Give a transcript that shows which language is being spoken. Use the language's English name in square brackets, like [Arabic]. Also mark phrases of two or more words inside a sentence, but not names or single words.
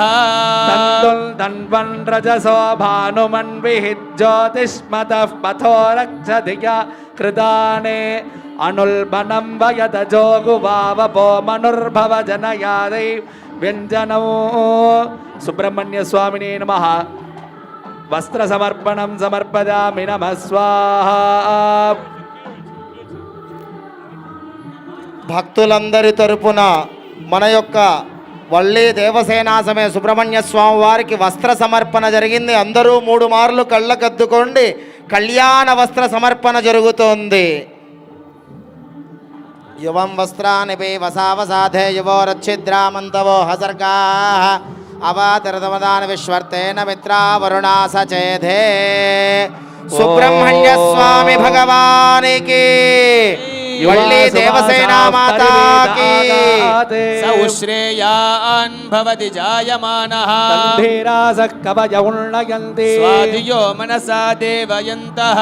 [Sanskrit] तन्तुल् तन्वन् रजसो भानुमन्विः ज्योतिष्मतः पथो रक्षधिया कृताने अनुल्बनं वयतजोगुवावपो मनुर्भव जनयादै व्यञ्जनौ सुब्रह्मण्य स्वामिने नमः वस्त्र समर्पणं समर्पयामि नमः स्वाहा [Telugu] భక్తులందరి తరపున మన యొక్క వల్లి దేవసేనా సమయ సుబ్రహ్మణ్య స్వామి వారికి వస్త్ర సమర్పణ జరిగింది. అందరూ 3 మార్లు కళ్ళకద్దుకోండి. కళ్యాణ వస్త్ర సమర్పణ జరుగుతోంది. [Sanskrit] యువం వస్త్రాని వసావసాధే యువోరచ్ఛిద్రామంతవో హసర్గా అవాతిరదమదాన విశ్వర్తేన మిత్రా వరుణా సచేధే [Telugu] సుబ్రహ్మణ్య స్వామి భగవానికి వల్లి దేవసేనా మాతాకి [Sanskrit] स उश्रेयान् भवति जायमानः तन्धीरासः कवय उन्नयन्ति स्वाधियो मनसा देवयन्तः